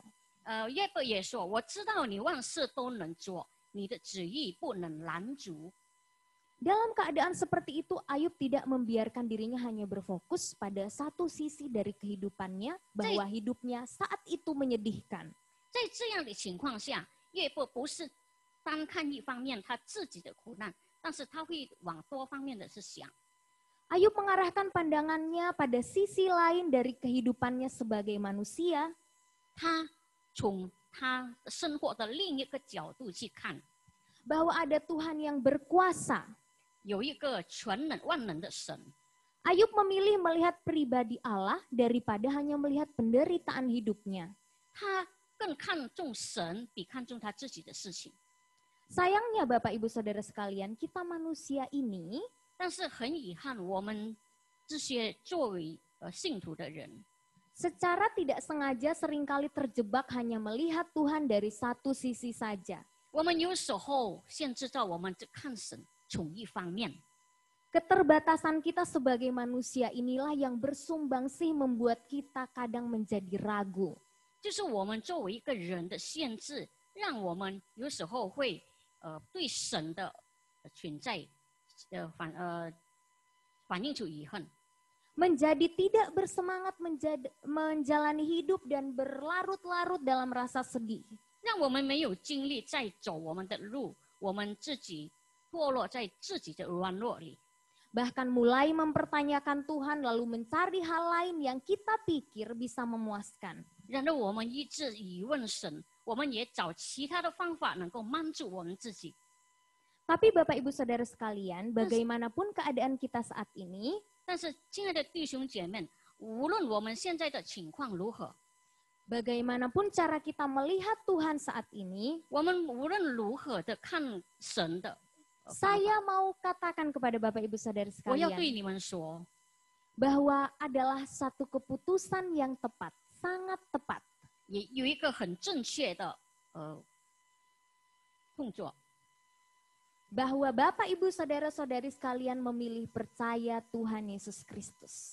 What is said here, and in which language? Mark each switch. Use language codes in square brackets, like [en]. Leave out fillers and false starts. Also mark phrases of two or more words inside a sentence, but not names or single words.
[zh] 约伯也说，我知道你万事都能做，你的旨意不能拦阻。 [id] Dalam keadaan seperti itu, Ayub tidak membiarkan dirinya hanya berfokus pada satu sisi dari kehidupannya, bahwa hidupnya saat itu menyedihkan. [zh] 在这样的情况下，约伯不是单看一方面他自己的苦难，但是他会往多方面的去想。 [id] Ayub mengarahkan pandangannya pada sisi lain dari kehidupannya sebagai manusia. [zh] 他从他生活的另一个角度去看， [id] bahwa ada Tuhan yang berkuasa. [zh] 有一个全能万能的神。 [id] Ayub memilih melihat pribadi Allah daripada hanya melihat penderitaan hidupnya. [zh] 他更看重神，比看重他自己的事情。 [id] Sayangnya Bapak Ibu Saudara sekalian, kita manusia ini [zh] 但是很遗憾，我们这些作为信徒的人， [id] secara tidak sengaja seringkali terjebak hanya melihat Tuhan dari satu sisi saja. [zh] 我们有时候限制到我们只看神从一方面。 [id] Keterbatasan kita sebagai manusia inilah yang bersumbangsi membuat kita kadang menjadi ragu. [zh] 就是我们作为一个人的限制，让我们有时候会对神的存在反映出遗憾。 [id] menjadi tidak bersemangat menjalani hidup dan berlarut-larut dalam rasa sedih. [zh] 让我们没有精力再走我们的路，我们自己堕落在自己的软弱里。 [id] Bahkan mulai mempertanyakan Tuhan lalu mencari hal lain yang kita pikir bisa memuaskan. [zh] 然而我们一直疑问神，我们也找其他的方法能够帮助我们自己。 [id] Tapi Bapak Ibu Saudara sekalian, bagaimanapun keadaan kita saat ini, [zh] 但是，亲爱的弟兄姐妹，无论我们现在的情况如何， [id] bagaimanapun cara kita melihat Tuhan saat ini, [zh] 我们无论如何的看神的， [id] saya mau katakan kepada Bapak Ibu Saudara [zh] 我要 [id] sekalian [zh] 对你们说， [id] bahwa adalah satu keputusan yang tepat, sangat tepat. [zh] 也有一个很正确的动作， [id] Bahwa Bapak Ibu Saudara-saudari sekalian memilih percaya Tuhan Yesus Kristus.